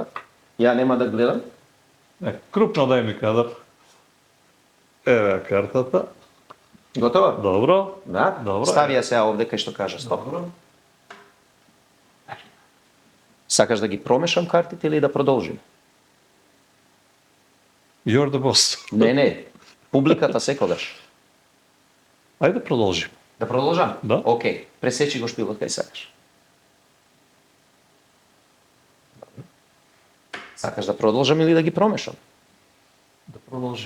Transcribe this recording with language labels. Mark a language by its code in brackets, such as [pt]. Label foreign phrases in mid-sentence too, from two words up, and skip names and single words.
[mk] Ја нема да гледам. Крупно дај ми кадар. Еве картата. Готова? Добро. Да. Добро. Стави ја сега овде кај што кажа стоп. Добро. Сакаш да ги промешам картите или да продолжим? [en] You're the boss. [mk] Не. Публиката секогаш. Ајде продолжим. Да продолжам? Да. Океј. Пресечи го шпилот кај сакаш. Сакаш да продолжам или да ги промешам? Да продолжим.